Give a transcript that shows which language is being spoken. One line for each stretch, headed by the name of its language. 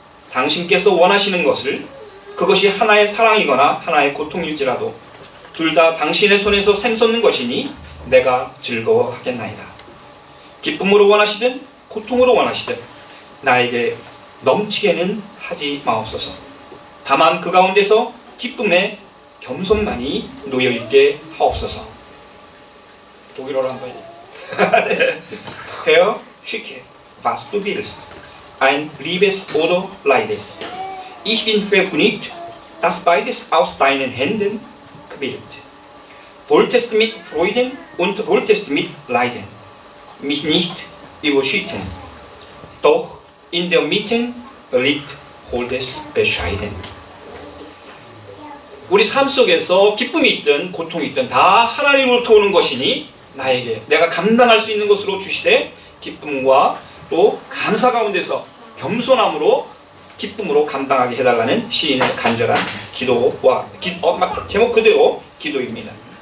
Korean: 당신께서 원하시는 것을 그것이 하나의 사랑이거나 하나의 고통일지라도 둘 다 당신의 손에서 샘솟는 것이니 내가 즐거워하겠나이다. 기쁨으로 원하시든 고통으로 원하시든 나에게 넘치게는 하지 마옵소서. 다만 그 가운데서 기쁨에 겸손만이 놓여있게 하옵소서. 독일어로 한번
German: Herr, schicke, was du willst. Ein liebes oder Leides. Ich bin vergnügt, dass beides aus deinen Händen quillt. Wolltest mit Freuden und wolltest mit Leiden. Mich nicht überschütten. Doch in der Mitte liegt Holdes bescheiden.
Korean: 우리 삶 속에서 기쁨이 있든 고통이 있든 다 하나님으로부터 오는 것이니 나에게 내가 감당할 수 있는 것으로 주시되 기쁨과 또 감사 가운데서 겸손함으로 기쁨으로 감당하게 해달라는 시인의 간절한 기도와 제목 그대로 기도입니다.